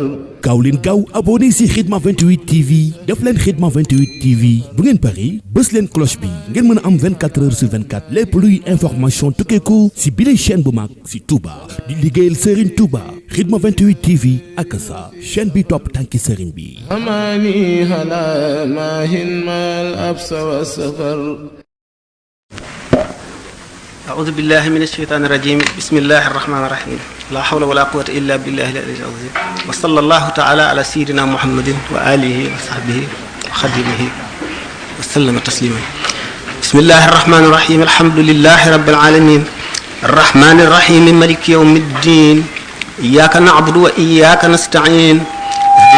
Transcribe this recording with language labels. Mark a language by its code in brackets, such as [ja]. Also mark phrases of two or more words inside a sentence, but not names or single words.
[wo] gaaw leen gaaw abonné si Khidma 28 TV def leen Khidma 28 TV bu ngeen pari bës leen cloche bi ngeen mën a am [fr] 24 heures sur 24 [wo] lépp luy information tukkeeku si bile chaîne bu mag si Touba di liggéeyal Serigne Touba Khidma 28 TV ak sa chaîne bi topp tànki Serigne bi. amaani hala maahin maal absa wa safar. [ar] أعوذ بالله من الشيطان الرجيم بسم الله الرحمن الرحيم لا حول ولا قوة إلا بالله العلي العظيم وصلى الله تعالى على سيدنا محمد وآله وصحبه وخدمه وسلم تسليما بسم الله الرحمن الرحيم الحمد لله رب العالمين الرحمن الرحيم مالك يوم الدين إياك نعبد وإياك نستعين اهدنا